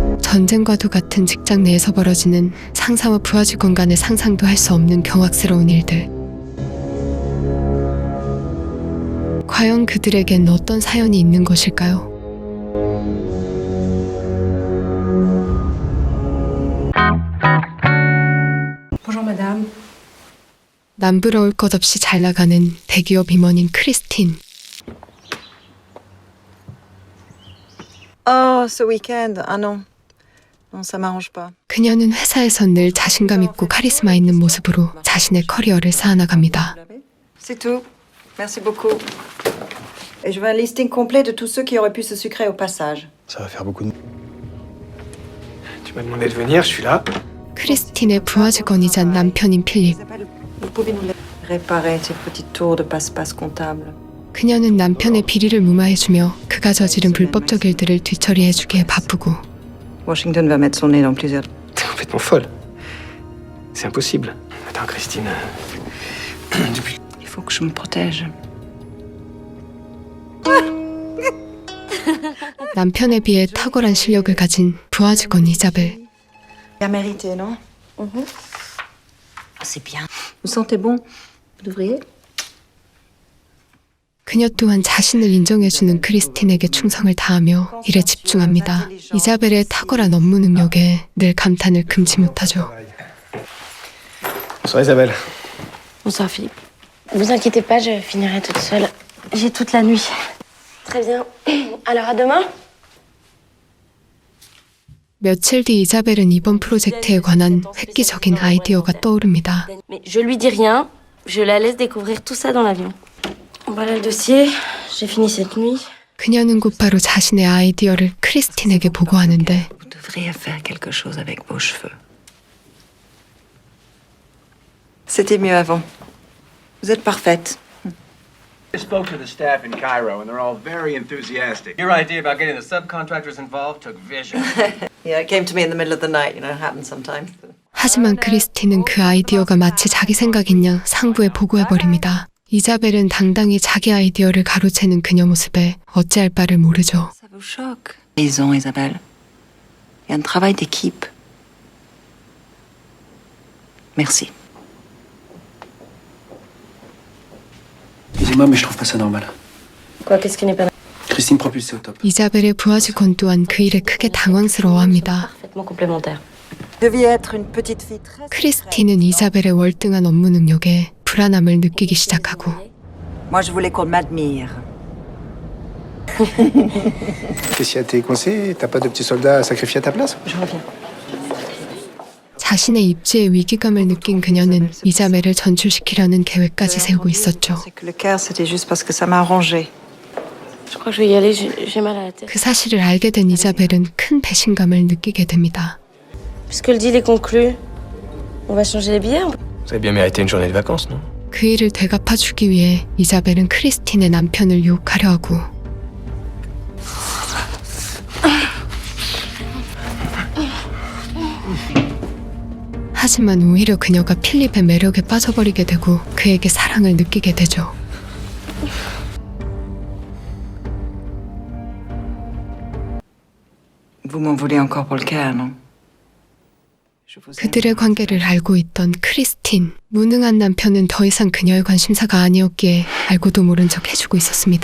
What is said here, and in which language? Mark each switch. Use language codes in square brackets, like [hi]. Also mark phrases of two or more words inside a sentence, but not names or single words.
[ko] 전쟁과도 같은 직장 내에서 벌어지는 상사와 부하 직원 간의 상상도 할 수 없는 경악스러운 일들. 과연 그들에겐 어떤 사연이 있는 것일까요? [fr] Bonjour madame. [ko] 남부러울 것 없이 잘 나가는 대기업 임원인 크리스틴. [fr] Oh, ce week-end. Ah non. Non, ça m'arrange pas. [ko] 그녀는 회사에선 늘 자신감 있고 카리스마 있는 모습으로 자신의 커리어를 쌓아나갑니다. [fr] C'est tout. Merci beaucoup. Et je veux un listing complet de tous ceux qui auraient pu se sucrer au passage. Ça va faire beaucoup de... Tu m'as demandé de venir, je suis là. [ko] 크리스틴의 부하 직원이자 남편인 필립. [fr] Vous pouvez nous réparer ces petites tours de passe-passe comptable. [ko] 그녀는 남편의 비리를 무마해주며 그가 저지른 불법적 일들을 뒤처리해주기에 바쁘고, [fr] Washington va mettre son nez dans plusieurs... T'es complètement folle. C'est impossible. Attends, Christine. Depuis... Il faut que je me protège. [ko] 남편에 비해 탁월한 실력을 가진 부하 직원 이자벨. [fr] Bien mérité, non? Ah, c'est bien. Vous sentez bon? Vous devriez? [ko] 그녀 또한 자신을 인정해주는 크리스틴에게 충성을 다하며 일에 집중합니다. 이자벨의 탁월한 업무 능력에 늘 감탄을 금치 못하죠. [fr] Bonsoir Isabelle. Bonsoir Philippe. Vous inquiétez pas, je finirai toute seule. J'ai toute la nuit. Très bien. Alors à demain. [ko] 며칠 뒤 이자벨은 이번 프로젝트에 관한 획기적인 아이디어가 떠오릅니다. [fr] Mais je lui dis rien. Je la laisse découvrir tout ça dans l'avion. Voilà le dossier. J'ai fini cette nuit. [ko] 그녀는 곧바로 자신의 아이디어를 크리스틴에게 보고하는데 [fr] Vous devriez faire quelque chose avec vos cheveux. C'était mieux avant. Vous êtes parfaite. [en] I spoke to the staff in Cairo, and they're all very enthusiastic. Your idea about getting the subcontractors involved took vision. Yeah, it came to me in the middle of the night. You know, it happens sometimes. [ko] 하지만 크리스틴은 그 아이디어가 마치 자기 생각인 양 상부에 보고해버립니다. 이자벨은 당당히 자기 아이디어를 가로채는 그녀 모습에 어찌할 바를 모르죠. [fr] Ça vous choque? Raison, Isabelle. Il y a un travail d'équipe. Merci. Excusez-moi, mais je trouve pas ça normal. Quoi, qu'est-ce qui n'est pas Christine propulsée au top. [ko] 이자벨의 부하 직원 또한 그 일에 크게 당황스러워합니다. [fr] parfaitement complémentaire. Vous deviez être une petite fille très... [ko] 크리스틴은 이자벨의 월등한 업무 능력에 불안함을 느끼기 시작하고 [fr] Moi, je voulais qu'on m'admire. Qu'est-ce qu'il y a? T'es coincé? T'as pas de petit soldat à sacrifier à ta place? Je reviens. [ko] 자신의 입지의 위기감을 느낀 그녀는 이자벨을 전출시키려는 계획까지 세우고 있었죠. [fr] C'est que le Caire, c'était juste parce que ça m'a arrangé. Je crois que je vais y aller, j'ai mal à la tête. [ko] 그 사실을 알게 된 이자벨은 큰 배신감을 느끼게 됩니다. [fr] Puisque le deal est conclu, on va changer les billets. Vous avez bien mérité une journée de vacances, non? [ko] 그 일을 되갚아주기 위해 이자벨은 크리스틴의 남편을 유혹하려 하고 하지만 오히려 그녀가 필립의 매력에 빠져버리게 되고 그에게 사랑을 느끼게 되죠. [fr] Vous m'en voulez encore pour le Caire, non? [ko] 그들의 관계를 알고 있던 크리스틴. 무능한 남편은 더 이상 그녀의 관심사가 아니었기에 알고도 모른 척 해주고 있었습니다.